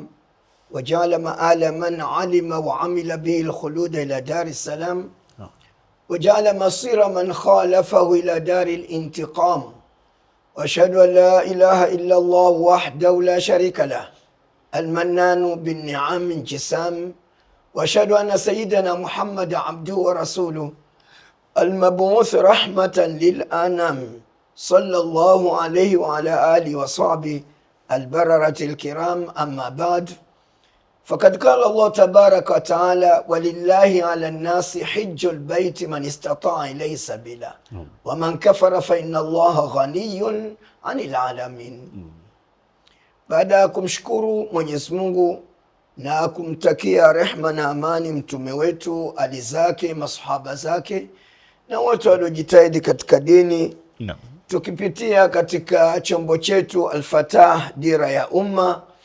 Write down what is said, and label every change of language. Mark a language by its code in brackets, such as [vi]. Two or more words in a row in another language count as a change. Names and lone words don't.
[ar] وجعل مآل من علم وعمل به الخلود إلى دار السلام وجعل مصير من خالفه إلى دار الانتقام وأشهد أن لا إله إلا الله وحده لا شريك له المنان بالنعم انجسام وأشهد أن سيدنا محمد عبده ورسوله المبعوث رحمة للأنام صلى الله عليه وعلى آله وصحبه البررة الكرام. أما بعد، فقد قال الله تبارك وتعالى: ولله على الناس حج البيت من استطاع إليه سبيلا ومن كفر فإن الله غني عن العالمين. [sw] Baada ya kumshukuru Mwenyezi Mungu na kumtakia rehma na amani mtume wetu, ali zake, masahaba zake na wote waliojitahidi katika dini, tukipitia katika chombo chetu Al-Fatah Dira ya Umma,